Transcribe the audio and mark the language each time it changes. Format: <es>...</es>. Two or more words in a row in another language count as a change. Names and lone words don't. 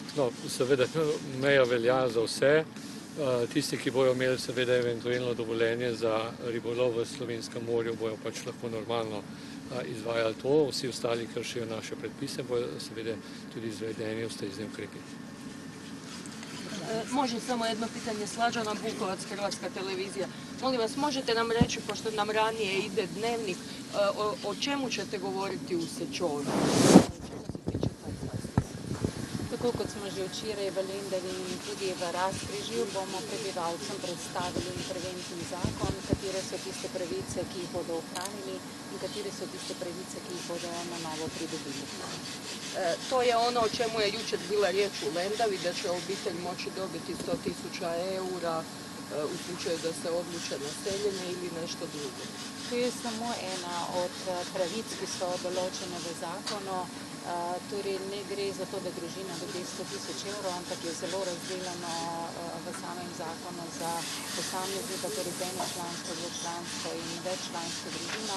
<sl>No, seveda meja velja za vse. Tisti, ki bojo imeli seveda eventualno dovoljenje za ribolov v Slovenskem morju, bojo pač lahko normalno izvajali to. Vsi ostali kršijo naše predpise, bojo seveda tudi izvedeni ustrezni ukrepi.</sl> <hr>Može samo jedno pitanje, Slađana Bukovac, Hrvatska televizija. Molim vas, možete nam reći, pošto nam ranije ide dnevnik, o čemu ćete govoriti u Sečovu?</hr> <sl>Tako kot smo že včeraj v Lendavi in tudi v Razkrižju, bomo prebivalcem predstavili interventni zakon, katere so tiste pravice, ki jih bodo ohranili in katere so tiste pravice, ki jih bodo na novo pridobili.</sl> <hr>To je ono o čemu je jučer bila riječ u Lendavi, da će obitelj moći dobiti 100.000 eura u slučaju da se odluče na seljenje ili nešto drugo.</hr> <sl>To je samo ena od pravic, ki so določene v zakonu. Torej ne gre za to, da družina dobi 100.000 evrov, ampak je zelo razdeljeno v samem zakonu za posameznika, torej enočlansko, dvočlansko in veččlansko družino.</sl>